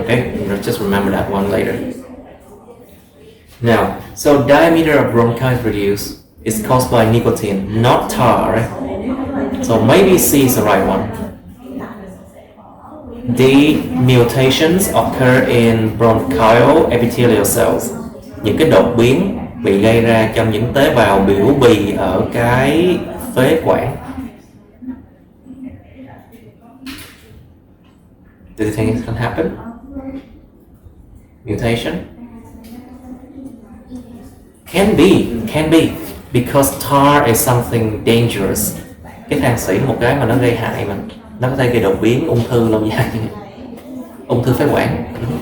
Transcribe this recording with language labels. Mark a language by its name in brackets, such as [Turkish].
[English] Okay, just remember that one later. Now, so diameter of bronchi reduced is caused by nicotine, not tar, right? So maybe C is the right one. D. Mutations occur in bronchial epithelial cells. [Vietnamese] Những cái đột biến bị gây ra trong những tế bào biểu bì ở cái phế quản. [English] Do you think it can happen? Mutation? Can be, because tar is something dangerous. [Vietnamese] Cái than xỉ là một cái mà nó gây hại mà. Nó có thể gây đột biến, ung thư lâu dài, ung thư phế quản.